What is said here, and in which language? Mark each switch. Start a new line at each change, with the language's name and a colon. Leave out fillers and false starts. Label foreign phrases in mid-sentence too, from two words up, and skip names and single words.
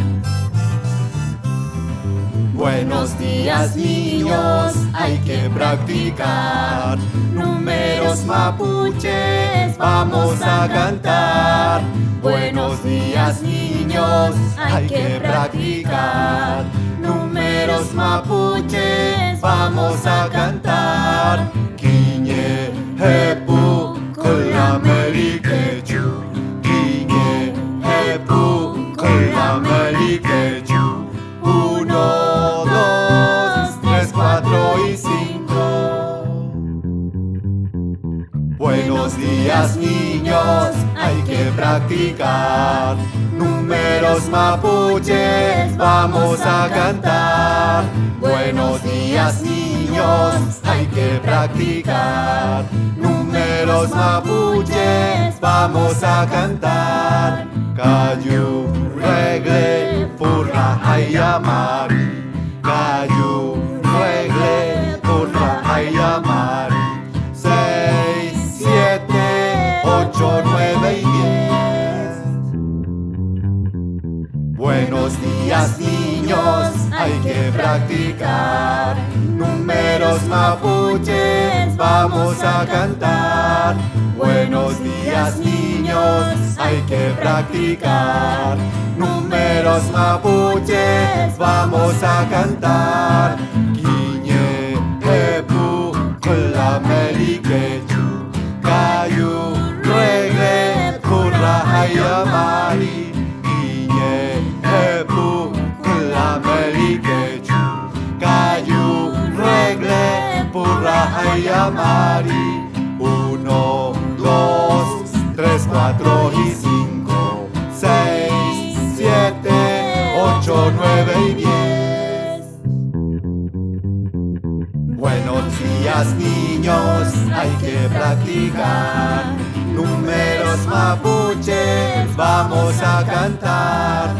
Spanish: Buenos días, niños, hay que practicar números mapuches, vamos a cantar. Buenos días, niños, hay que practicar números mapuches, vamos a cantar.
Mapuche: Quiñe, hepu, kulamelikechu. Quiñe, hepu, kulamelikechu.
Spanish: 1, 2, 3, 4 y 5. Buenos días, niños, hay que practicar números mapuches, vamos a cantar. Buenos días, niños, hay que practicar números mapuches, vamos a cantar.
Mapuche: Cayu, regle, purra, ayamari. Cayu, regle, purra, ayamari.
Spanish: 6, 7, 8, 9 y 10. Buenos días, niños, hay que practicar números mapuches, vamos a cantar. Buenos días, niños, hay que practicar números mapuches, vamos a cantar.
Mapuche: Quiñe, hepu, kulamelikechu. Cayu, regle, purra, ayamari. Quiñe, hepu, kulamelikechu. Cayu, regle, purra, ayamari.
Spanish: 1, 2, 3, 4 y 5. 6, 7, 8, 9 y 10. Buenos días, niños, hay que practicar números mapuches, vamos a cantar.